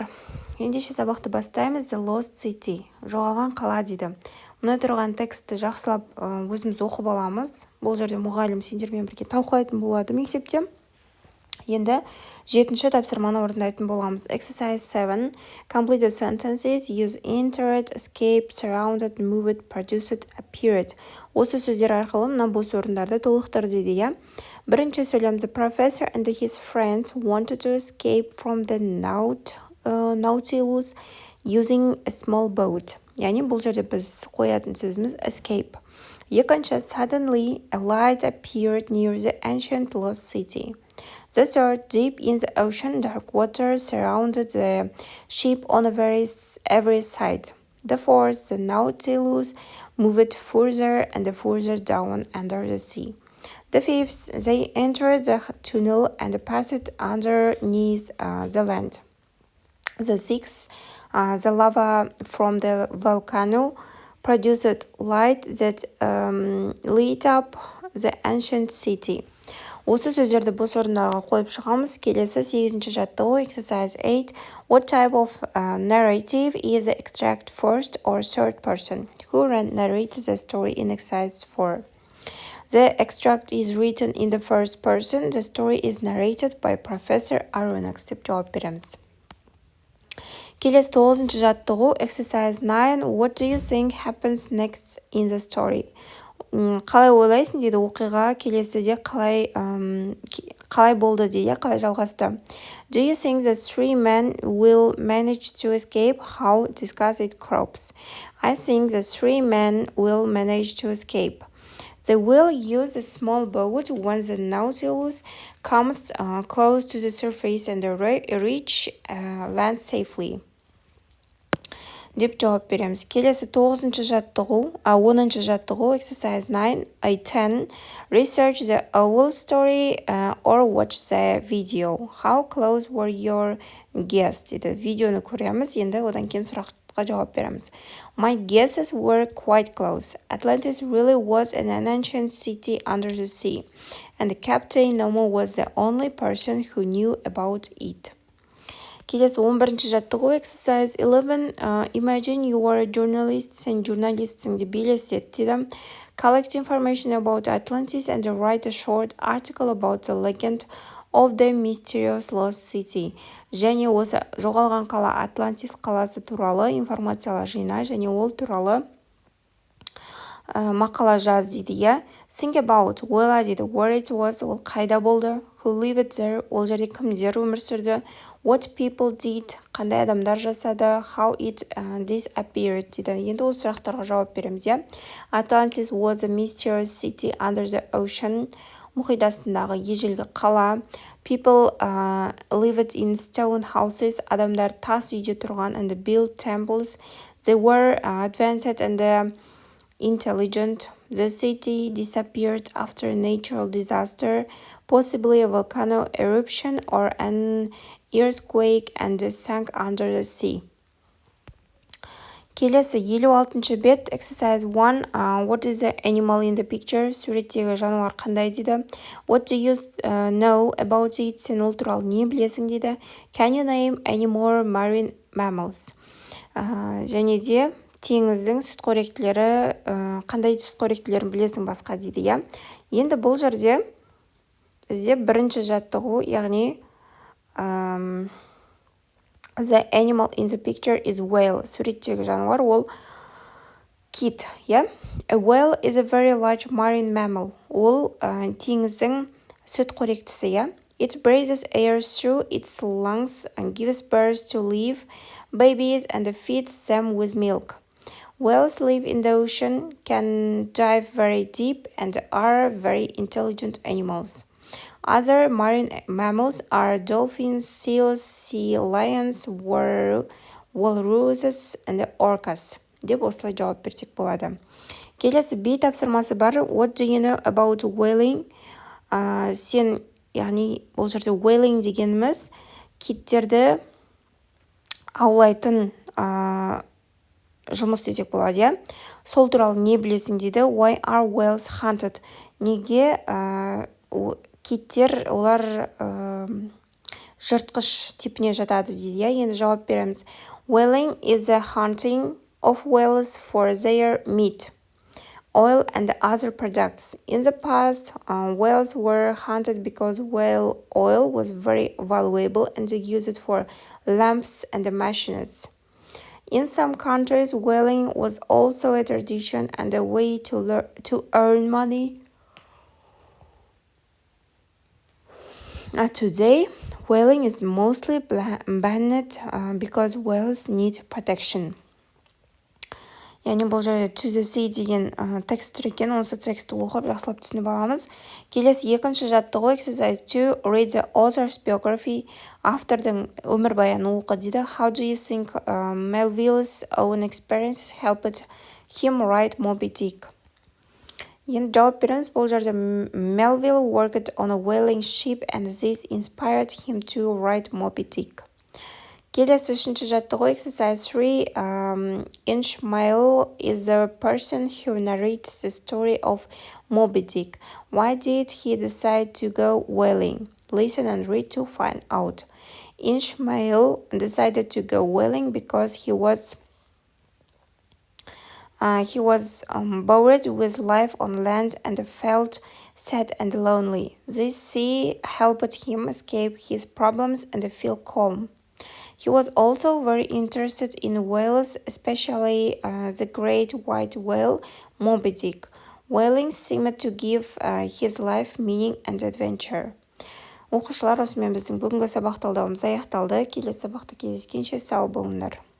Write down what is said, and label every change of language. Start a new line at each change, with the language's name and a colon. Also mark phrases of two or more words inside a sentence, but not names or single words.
Kazakh: Ендеше сабақты бастаймыз.
English: The Lost City,
Kazakh: жоғалған қала дейді. Мұнда тұрған текстті жақсылап өзіміз оқып аламыз. Бұл жерде мұғалім сендермен бірге талқылайтын болады мектепте. Енді 7-ші тапсырманы орындайтын боламыз.
English: Exercise 7. Complete the sentences. Use entered, escaped, surrounded, moved, produced, appeared.
Kazakh: Осы сөздер арқылы мына бос орындарды толықтыр дейді, иә. Бірінші сөйлем.
English: The professor and his friends wanted to escape from the Nautilus using a small boat.
Kazakh: Яғни бұл жерде біз қоятын сөзіміз escape. Екінші.
English: Suddenly a light appeared near the ancient lost city. The third, deep in the ocean, dark water surrounded the ship on every side. The fourth, the Nautilus moved further and further down under the sea. The fifth, they entered the tunnel and passed underneath the land. The sixth, the lava from the volcano produced light that lit up the ancient city.
Kazakh: Осы сөздерді бос орындарға қойып шығамыз. Келесі 8-ші жаттығу. Exercise 8.
English: What type of narrative is the extract first or third person? Who narrates the story in exercise 4? The extract is written in the first person. The story is narrated by Professor Aronnax
Kazakh: деп жауап береміз. Келесі 9-ші жаттығу. Exercise 9.
English: What do you think happens next in the story?
Kazakh: Қалай ойлайсың дейді, оқиға келесіде қалай болды дейді, қалай жалғасты.
English: Do you think the three men will manage to escape? How? Discuss it crops. I think the three men will manage to escape. They will use a small boat when the Nautilus comes close to the surface and reach land safely.
Kazakh: Деп жауап береміз. Келесі 10-ші жаттығу. Exercise 9. 10.
English: Research the whole story or watch the video. How close were your guests?
Kazakh: Дейді. Видеоны көреміз. Енді одан кейін сұраққа жауап береміз.
English: My guesses were quite close. Atlantis really was an ancient city under the sea. And Captain Nemo was the only person who knew about it.
Kazakh: Келесі 11-ші жаттығу. Exercise 11.
English: Imagine you are a journalist.
Kazakh: Сен журналистсің деп елестет дейді.
English: Collect information about Atlantis and write a short article about the legend of the mysterious lost city.
Kazakh: Және осы жоғалған қала Атлантис қаласы туралы информациялар жина, және ол туралы мақала жаз дейді, иә.
English: Think about,
Kazakh: ойла дейді,
English: where it was,
Kazakh: ол қайда болды,
English: who lived there,
Kazakh: ол жерде кімдер өмір сүрді,
English: what people did,
Kazakh: қандай адамдар жасады,
English: how it disappeared дейді.
Kazakh: Енді осы сұрақтарға жауап береміз, иә.
English: Atlantis was a mysterious city under the ocean.
Kazakh: Мұхит астындағы ежелгі қала.
English: People lived in stone houses.
Kazakh: Адамдар тас үйде тұрған,
English: and built temples. They were advanced and intelligent. The city disappeared after a natural disaster, possibly a volcano eruption or an earthquake, and sank under the sea.
Kazakh: Келесі 56-ші бет. Exercise 1.
English: What is the animal in the picture?
Kazakh: Суреттегі жануар қандай дейді.
English: What do you know about it?
Kazakh: Сен ол туралы не білесің дейді.
English: Can you name any more marine mammals?
Kazakh: Және де теңіздің сүтқоректілері, қандай сүтқоректілерін білесің басқа дейді, иә. Енді бұл жерде бізде бірінші жаттығу, яғни
English: the animal in the picture is whale.
Kazakh: Суреттегі жануар ол кит, иә.
English: A whale is a very large marine mammal.
Kazakh: Ол теңіздің сүтқоректісі, иә.
English: It breathes air through its lungs and gives birth to live babies and feeds them with milk. Whales live in the ocean, can dive very deep, and are very intelligent animals. Other marine mammals are dolphins, seals, sea lions, walruses, and orcas.
Kazakh: Деп осылай жауап берсек болады. Келесі B тапсырмасы бар.
English: What do you know about whaling?
Kazakh: Сен, яғни бұл жерде whaling дегеніміз киттерді аулайтын жұмыс десек болады, иә. Сол туралы не білесің дейді.
English: Why are whales hunted?
Kazakh: Неге киттер олар жыртқыш типіне жатады дейді, иә. Енді жауап береміз.
English: Whaling is the hunting of whales for their meat, oil and other products. In the past, whales were hunted because whale oil was very valuable and they used it for lamps and machines. In some countries, whaling was also a tradition and a way to earn money. Today, whaling is mostly banned because whales need protection.
Kazakh: Яғни бұл жерде
English: to the sea
Kazakh: деген текст тұр екен, осы текстті оқып жақсылап түсініп аламыз. Келесі екінші жаттығу exercise 2,
English: read the author's biography.
Kazakh: Автордың өмірбаянын оқы дейді.
English: How do you think Melville's own experiences helped him write Moby Dick?
Kazakh: Енді жауап береміз. Бұл жерде
English: Melville worked on a whaling ship and this inspired him to write Moby Dick.
Kazakh: Келесі үшінші жаттығу exercise 3,
English: Ishmael is the person who narrates the story of Moby Dick. Why did he decide to go whaling? Listen and read to find out. Ishmael decided to go whaling because he was bored with life on land and felt sad and lonely. This sea helped him escape his problems and feel calm. He was also very interested in whales, especially the great white whale, Moby Dick. Whaling seemed to give his life meaning and adventure.
Kazakh: Оқушылар, осымен біздің бүгінгі сабақ талдауымыз аяқталды. Келесі сабақта кездескенше сау болыңдар.